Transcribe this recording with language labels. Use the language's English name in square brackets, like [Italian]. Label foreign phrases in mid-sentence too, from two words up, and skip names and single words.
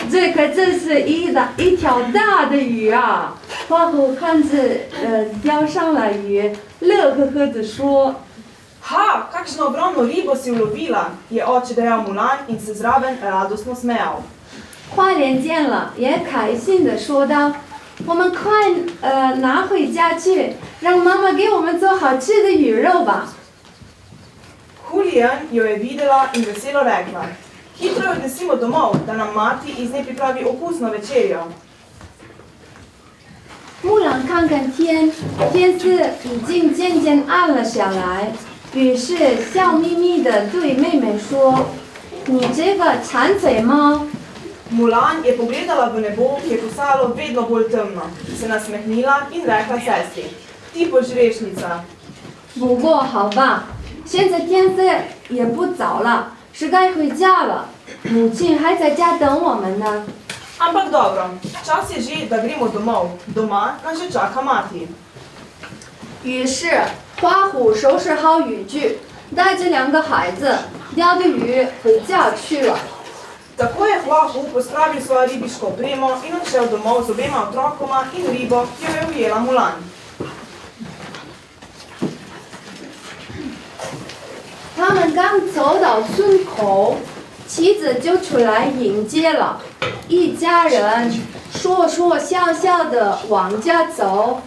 [Chinese] 这可真是一条大的鱼啊！花虎看着钓上了鱼，乐呵呵地说 Ha, [Slovenian] kakšno ogromno ribo si ulovila, je oče dejal Mulan in se zraven radostno smejal. [Chinese] 花莲见了，也开心地说道：“我们快拿回家去，让妈妈给我们做好吃的鱼肉吧。” [Slovenian] Julian jo je videla in veselo rekla: Hitro jo odnesimo domov, da nam mati iz nje pripravi okusno večerjo. [Chinese] 木兰看看天，天色已经渐渐暗了下来，于是笑眯眯地对妹妹说：“你这个馋嘴猫。” [Slovenian] Mulan je pogledala v nebo, ki je postalo vedno bolj temno, se nasmehnila in rekla sestri: Ti požrešnica. [Chinese] 不过好吧，现在天色也不早了，是该回家了。母亲还在家等我们呢。 [Slovenian] Ampak dobro, čas je že, da gremo domov. Doma nas že čaka mati. [Chinese] 于是花虎收拾好渔具，带着2个孩子钓的鱼回家去了。 [Slovenian] Tako je Huahu pospravil svojo ribiško opremo in odšel domov z obema otrokoma in ribo, ki jo je ujela Mulan. [Chinese] 他们刚走到村口，妻子就出来迎接了，一家人说说笑笑的往家走。